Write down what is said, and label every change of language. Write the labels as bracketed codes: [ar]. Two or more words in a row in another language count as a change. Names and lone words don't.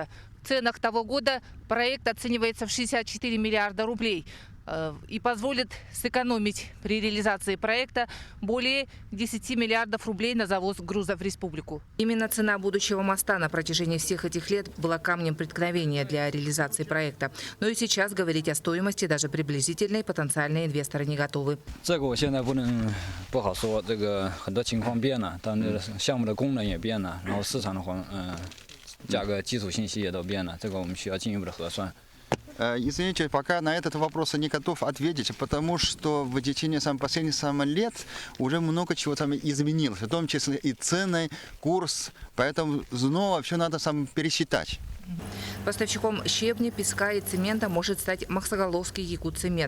[ru] В ценах того года проект оценивается в 64 миллиарда рублей и позволит сэкономить при реализации проекта более 10 миллиардов рублей на завоз грузов в республику. Именно цена будущего моста на протяжении всех этих лет была камнем преткновения для реализации проекта. Но и сейчас говорить о стоимости даже приблизительной потенциальные инвесторы не готовы. [zh] 这个我现在不好说，这个很多情况变了，但是项目的功能也变了，然后市场的价格基础信息也都变了，这个我们需要进一步的核算。 [ru] Извините, пока на этот вопрос я не готов ответить, потому что в течение последних лет уже много чего там изменилось, в том числе и цены, курс, поэтому снова все надо пересчитать. Поставщиком щебня, песка и цемента может стать Махсоголовский Якутцемент.